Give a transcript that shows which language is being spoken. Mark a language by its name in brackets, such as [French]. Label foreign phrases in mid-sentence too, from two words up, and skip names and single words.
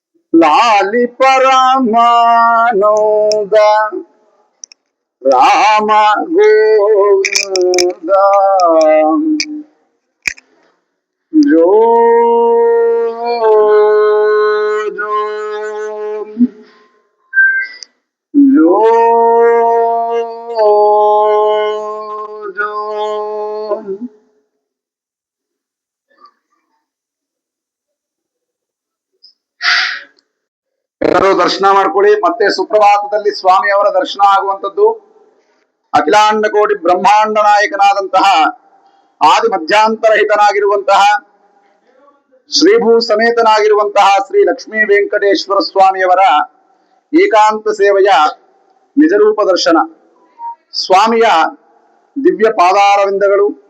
[Telugu] లాలి పరమానంద రామ గోవింద జో జో జో జో. [Kannada] ಎಲ್ಲರೂ ದರ್ಶನ ಮಾಡ್ಕೊಳ್ಳಿ. ಮತ್ತೆ ಸುಪ್ರಭಾತದಲ್ಲಿ ಸ್ವಾಮಿಯವರ ದರ್ಶನ ಆಗುವಂತದ್ದು ಅಖಿಲಾಂಡ ಕೋಟಿ ಬ್ರಹ್ಮಾಂಡ ನಾಯಕನಾದಂತಹ ಆದಿ ಮಧ್ಯಾಂತರಹಿತನಾಗಿರುವಂತಹ ಶ್ರೀಭೂ ಸಮೇತನಾಗಿರುವಂತಹ ಶ್ರೀ ಲಕ್ಷ್ಮೀ ವೆಂಕಟೇಶ್ವರ ಸ್ವಾಮಿಯವರ ಏಕಾಂತ ಸೇವೆಯ ನಿಜರೂಪ ದರ್ಶನ, ಸ್ವಾಮಿಯ ದಿವ್ಯ ಪಾದಾರವಿಂದಗಳು,